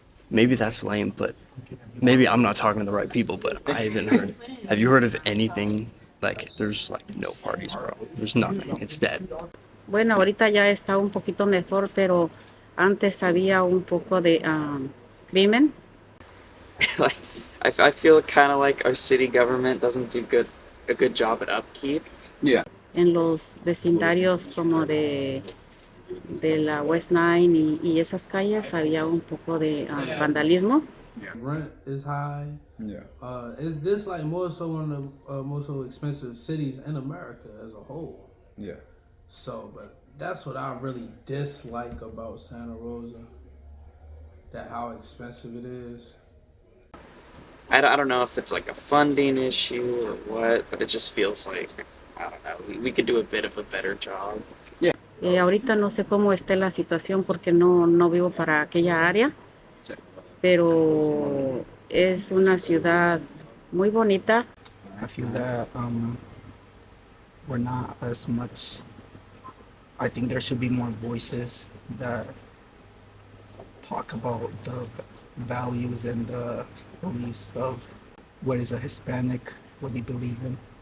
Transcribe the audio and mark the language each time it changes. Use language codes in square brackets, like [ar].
[en] Maybe that's lame, but maybe I'm not talking to the right people, but I haven't heard. Have you heard of anything? There's no parties, bro. There's nothing. It's dead. [es] Bueno, ahorita ya está un poquito mejor, pero antes había un poco de crimen. [en] I feel kind of like our city government doesn't do a good job at upkeep. Yeah. [es] En los vecindarios como de la West 9 y esas calles había un poco de vandalismo. [en] Rent is high. Yeah. Is this more so one of the most expensive cities in America as a whole? Yeah. So, but that's what I really dislike about Santa Rosa. That how expensive it is. I don't know if it's like a funding issue or what, but it just feels like, I don't know, we could do a bit of a better job. [es] Ahorita no sé cómo esté la situación porque no vivo para aquella área, pero es una ciudad muy bonita. [en] I feel that we're not as much. I think there should be more voices that talk about the values and the beliefs of what is a Hispanic, what they believe in.